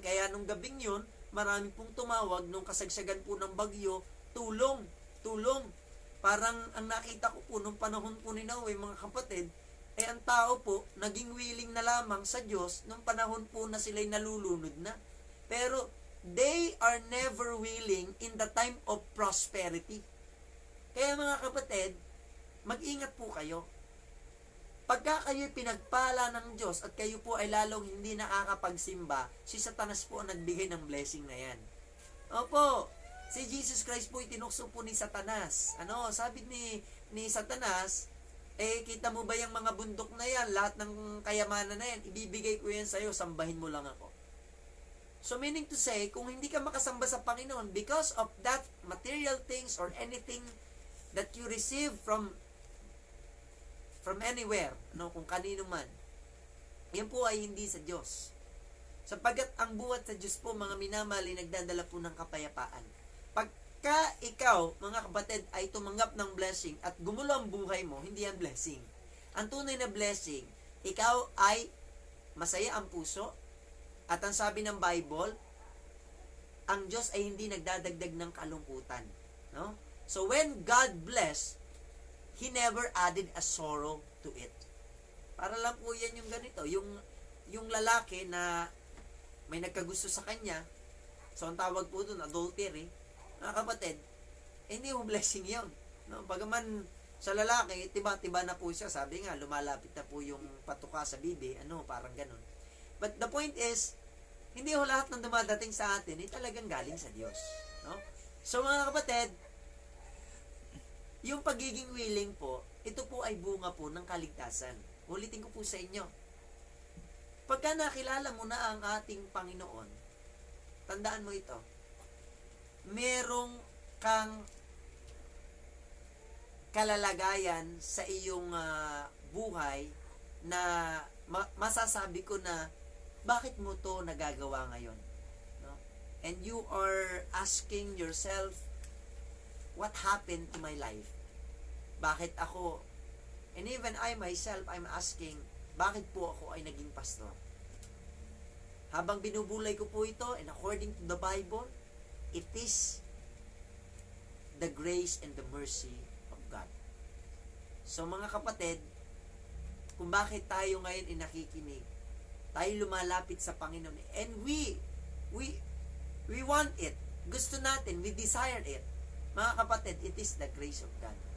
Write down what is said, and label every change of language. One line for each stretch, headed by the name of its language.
Filipino: Kaya nung gabing yun, marami pong tumawag nung kasagsagan po ng bagyo, tulong. Parang ang nakita ko po nung panahon po ni Noe, mga kapatid, ang tao po, naging willing na lamang sa Diyos nung panahon po na sila'y nalulunod na.
English: Pero, they are never willing in the time of prosperity.
Filipino: Kaya mga kapatid, mag-ingat po kayo. Pagka kayo'y pinagpala ng Diyos at kayo po ay lalong hindi nakakapagsimba, si Satanas po ang nagbigay ng blessing na yan. Opo, si Jesus Christ po itinukso po ni Satanas. Sabi ni Satanas, kita mo ba yung mga bundok na yan, lahat ng kayamanan na yan, ibibigay ko yan sa'yo, sambahin mo lang ako. So meaning to say, kung hindi ka makasamba sa Panginoon
English: because of that material things or anything that you receive from anywhere,
Filipino: kung kanino man, yan po ay hindi sa Diyos. Sapagkat ang buhat sa Diyos po, mga minamali, nagdadala po ng kapayapaan. Pagka ikaw, mga kapatid, ay tumanggap ng blessing at gumulo ang buhay mo, hindi yan blessing. Ang tunay na blessing, ikaw ay masaya ang puso, at ang sabi ng Bible, ang Diyos ay hindi nagdadagdag ng kalungkutan.
English: So when God bless, He never added a sorrow to it.
Filipino: Para lang po yan yung ganito, yung lalaki na may nagkagusto sa kanya, so ang tawag po doon, adultery, mga kapatid, hindi mo blessing yun. Bagaman sa lalaki, tiba-tiba na po siya, sabi nga, lumalapit na po yung patuka sa bibi, parang ganun.
English: But the point is,
Filipino: hindi ho lahat ng dumadating sa atin ay talagang galing sa Diyos. So mga kapatid, yung pagiging willing po, ito po ay bunga po ng kaligtasan. Ulitin ko po sa inyo. Pagka nakilala mo na ang ating Panginoon, tandaan mo ito, merong kang kalalagayan sa iyong buhay na masasabi ko na, bakit mo to nagagawa ngayon?
English: And you are asking yourself, what happened to my life?
Filipino: Bakit ako,
English: and even I myself, I'm asking,
Filipino: bakit po ako ay naging pastor? Habang binubulay ko po ito,
English: and according to the Bible, it is the grace and the mercy of God.
Filipino: So mga kapatid, kung bakit tayo ngayon ay nakikinig, tayo lumalapit sa Panginoon,
English: and we want it,
Filipino: gusto natin, we desire it.
English: Mga kapatid, it is the grace of God.